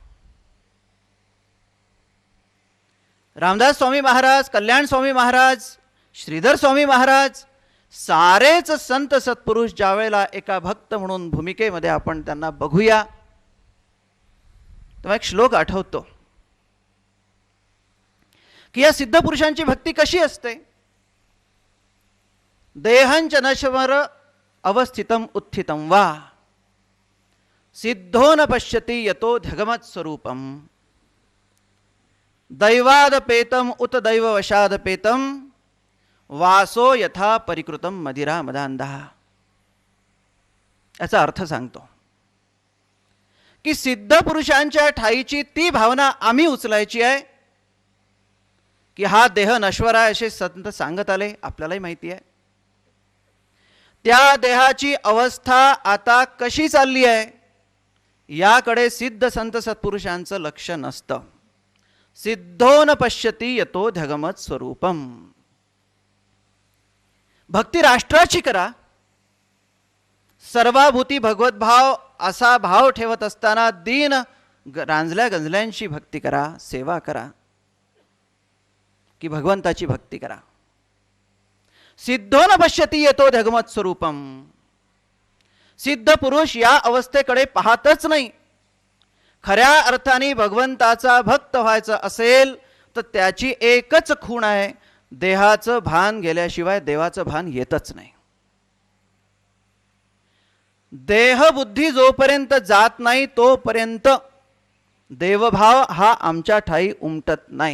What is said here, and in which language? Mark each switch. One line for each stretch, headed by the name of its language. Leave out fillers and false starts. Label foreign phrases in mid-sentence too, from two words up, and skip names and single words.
Marathi: रामदास स्वामी महाराज, कल्याण स्वामी महाराज, श्रीधर स्वामी महाराज सारेच संत सत्पुरुष ज्यावेळेला एका भक्त म्हणून भूमिकेमध्ये आपण त्यांना बघूया तेव्हा एक श्लोक आठवतो की या सिद्ध पुरुषांची भक्ती कशी असते.
Sanskrit: देहंच नश्वर अवस्थितम उत्थितम वा सिद्धो न पश्यति यतो ध्यगमत् स्वरूपम दैवादपेतम उत दैववशादपेतम वासो यथा परिकृतम मदिरा मदांधा.
Marathi: याचा अर्थ सांगतो की सिद्ध पुरुषांच्या ठाईची ती भावना आम्ही उचलायची आहे की हा देह नश्वर आहे असे संत सांगत आले, आपल्यालाही माहिती आहे. त्या देहाची अवस्था आता कशी चालली आहे याकडे सिद्ध संत सत्पुरुषांचं लक्ष नसतं.
Sanskrit: सिद्धो न पश्यति यतो ध्यगमत् स्वरूपम.
Marathi: भक्ती राष्ट्राची करा, सर्वाभूती भगवत भाव असा भाव ठेवत असताना दीन रांजल्या गंजल्यांची भक्ती करा, सेवा करा की भगवंताची भक्ती करा.
Sanskrit: सिद्धो न पश्यति यतो ध्यगमत् स्वरूपम.
Marathi: सिद्ध पुरुष या अवस्थेकडे पाहतच नाही. खऱ्या अर्थाने भगवंताचा भक्त व्हायचं असेल तर त्याची एकच खूण आहे, देहाचं भान गेल्याशिवाय देवाचं भान येतच नाही. देहबुद्धी जोपर्यंत जात नाही तोपर्यंत देवभाव हा आमच्या ठाई उमटत नाही.